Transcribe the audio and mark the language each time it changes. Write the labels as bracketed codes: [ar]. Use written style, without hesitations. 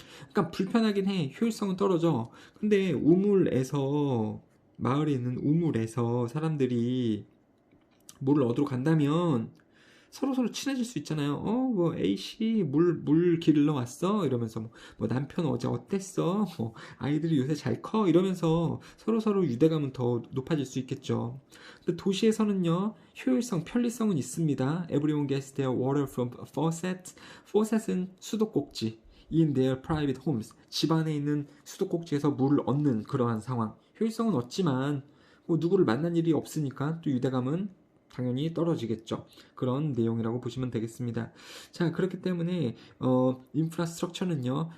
[ko] 그러니까 불편하긴 해. 효율성은 떨어져. 근데 우물에서 마을에 있는 우물에서 사람들이 물을 얻으러 간다면 서로 친해질 수 있잖아요. 뭐 A씨 물 기르러 왔어? 이러면서 뭐 남편 어제 어땠어? 뭐 아이들이 요새 잘 커? 이러면서 서로 유대감은 더 높아질 수 있겠죠. 근데 도시에서는요 효율성, 편리성은 있습니다. [en] Everyone gets their water from a faucet. [ko] faucet은 수도꼭지. [en] In their private homes. [ko] 집안에 있는 수도꼭지에서 물을 얻는 그러한 상황. 효율성은 없지만 뭐 누구를 만난 일이 없으니까 또 유대감은 당연히 떨어지겠죠. 그런 내용이라고 보시면 되겠습니다. 자, 그렇기 때문에 인프라스트럭처는요.